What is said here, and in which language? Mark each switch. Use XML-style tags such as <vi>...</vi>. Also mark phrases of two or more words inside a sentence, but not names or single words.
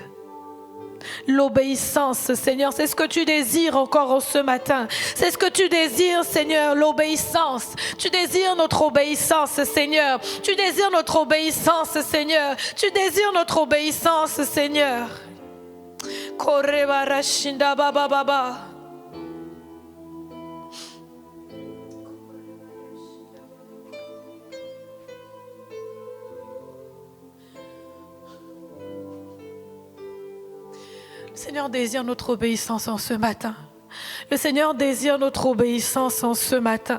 <fr>L'obéissance, Seigneur, c'est ce que tu désires encore ce matin. C'est ce que tu désires, Seigneur, l'obéissance. Tu désires notre obéissance, Seigneur. Tu désires notre obéissance, Seigneur. Tu désires notre obéissance, Seigneur. Korebarashinda baba baba. Le Seigneur désire notre obéissance en ce matin. Le Seigneur désire notre obéissance en ce matin.</fr>